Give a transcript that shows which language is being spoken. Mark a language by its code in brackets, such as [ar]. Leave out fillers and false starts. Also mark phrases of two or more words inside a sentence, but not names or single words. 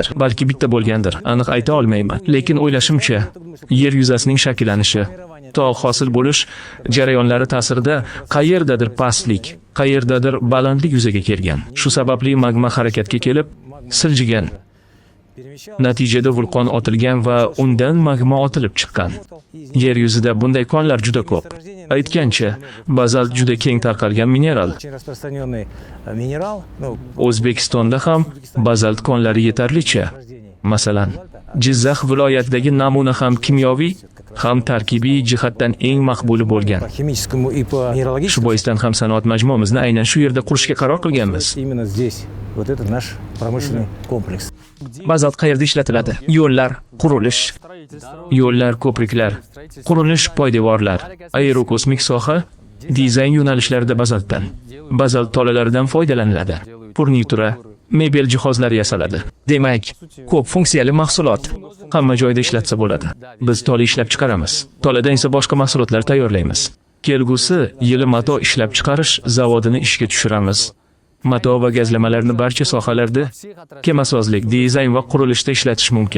[uz] balki bitta bo'lgandir, aniq ayta olmayman. Lekin o'ylashimcha, yer yuzasining shakllanishi, tog' hosil bo'lish jarayonlari ta'sirida qayerdadir pastlik, qayerdadir balandlik yuzaga kelgan. Shu sababli magma harakatga kelib, siljigan. Natijada vulqon otilgan va undan magma otilib chiqqan. Yer yuzida bunday konlar juda ko'p. Aytgancha, bazalt juda keng tarqalgan mineral. [ru] Очень распространенный минерал. [uz] O'zbekistonda ham bazalt konlari yetarlicha. Masalan, Jizzax viloyatidagi namuna ham kimyoviy, ham tarkibiy jihatdan eng maqbuli bo'lgan. [ru] По химическому и по [uz] Shu [ru] минералогическому. [uz] boisdan ham sanoat majmuamizni aynan shu yerda qurishga qaror qilganmiz. [ru] Именно здесь. Вот это наш промышленный комплекс. [uz] Bazalt qayerda ishlatiladi? Yo'llar, qurilish, Yo'llar, ko'priklar, qurilish, poydevorlar, aerokosmik soha, dizayn yo'nalishlarida bazaltdan, bazalt tolalaridan foydalaniladi. Furnitura, mebel jihozlari yasaladi. demak, ko'p funksiyali mahsulot. Hamma joyda ishlatsa bo'ladi. Biz tola ishlab chiqaramiz. Toladan esa boshqa mahsulotlar tayyorlaymiz. Kelgusi yili mato ishlab chiqarish zavodini ishga tushiramiz. Mato va gazlamalarni barcha sohalarda, kemasozlik, dizayn va qurilishda ishlatish mumkin.